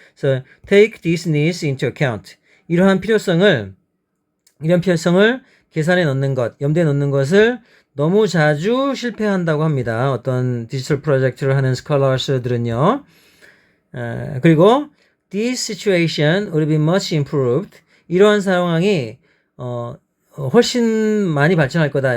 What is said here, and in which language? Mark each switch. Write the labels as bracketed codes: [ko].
[ko] 그래서 [en] take these needs into account. [ko] 이런 필요성을 계산에 넣는 것, 염두에 넣는 것을 너무 자주 실패한다고 합니다. 어떤 디지털 프로젝트를 하는 스콜러스들은요. 그리고 [en] this situation would be much improved. [ko] 이러한 상황이 훨씬 많이 발전할 거다.